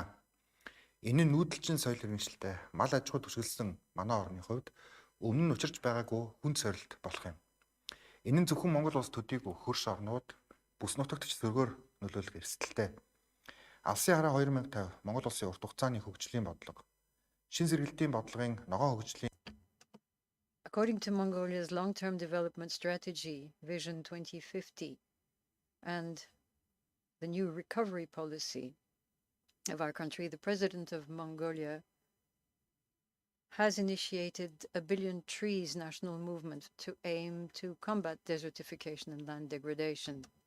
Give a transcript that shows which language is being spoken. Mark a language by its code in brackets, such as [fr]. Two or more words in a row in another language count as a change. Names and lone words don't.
[mn] Энэ нь нүүдэлчин соёл иргэншилтэй мал аж ахуй түшиглсэн манай орны хувьд өмнө нь учирч байгаагүй хүнд сорилт болох юм. Энэ нь зөвхөн Монгол улс төдийгүй хөрш орнууд бүс нутагт ч зөргөөр нөлөөлөх эрсдэлтэй. Алсын хараа 2050 Монгол улсын урт хугацааны хөгжлийн бодлого шин сэргэлтийн бодлогын ногоон хөгжлийн [en] According to Mongolia's long-term development strategy, Vision 2050, and the new recovery policy of our country, the President of Mongolia has initiated a Billion Trees national movement to aim to combat desertification and land degradation.